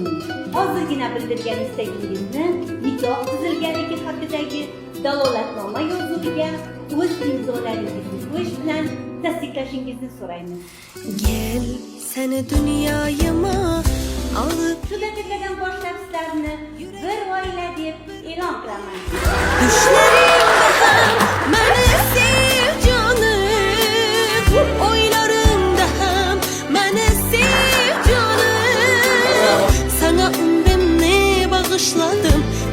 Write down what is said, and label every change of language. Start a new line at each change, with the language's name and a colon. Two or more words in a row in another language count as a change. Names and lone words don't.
Uzbek: Hozirgina bildirgan istagingizni nikoh tuzilganligi haqidagi dalolatnoma yozuviga o'z imzolaringizni qo'yish bilan tasdiqlashingizni so'raymiz.
Turkish: Gel seni dünyayıma alıp
Uzbek: Shu daqiqadan boshlab sizlarni bir oila deb e'lon qilaman.
Turkish: düşlerimde hem beni sev canım, oylarında hem beni sev canım. Sana ömrümü bağışladım,